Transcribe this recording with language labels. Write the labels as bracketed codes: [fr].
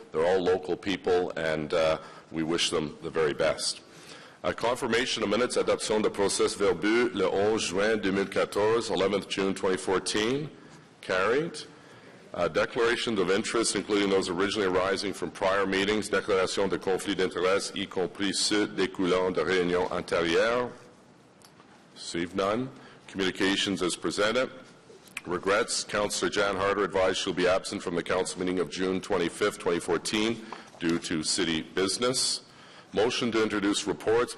[en] They're all local people, and we wish them the very best. Confirmation of minutes, [fr] adoption de procès verbeux le 11 juin 2014, [en] 11th June 2014. Carried. Declarations of interest, including those originally arising from prior meetings. [fr] Déclaration de conflit d'intérêts, y compris ceux découlant de réunions antérieures. [en] Received none. Communications as presented. Regrets, Councillor Jan Harder advised she'll be absent from the council meeting of June 25th, 2014 due to city business. Motion to introduce reports.